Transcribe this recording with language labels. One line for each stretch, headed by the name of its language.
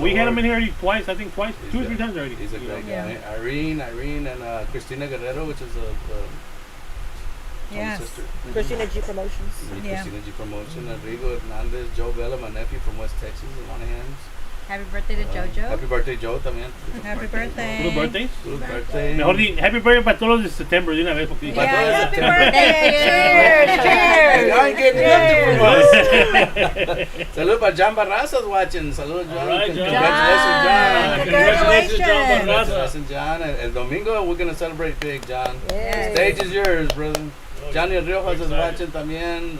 English: We had him in here twice. I think twice, 2 or 3 times already. He's a great guy. Irene, and Christina Guerrero, which is Yes. sister. Christina G Promotions. Christina G Promotion. Rodrigo Hernandez, Joe Vela, my nephew from West Texas, in Monahans. Happy birthday to Jojo. Happy birthday, Joe,
Spanish: también.
English: Happy birthday. Little birthdays? Little birthday.
Spanish: Mejor
English: happy birthday
Spanish: para todos los de September, de una vez. Porque
English: Happy birthday. Cheers. I ain't getting nothing from us.
Spanish: Salud para John Barrazas watching. Salud, John.
English: All right, John. Congratulations, John. Congratulations. Congratulations, John.
Spanish: El domingo,
English: we're going to celebrate big, John. The stage is yours, brother. Johnny Riojas is watching
Spanish: también.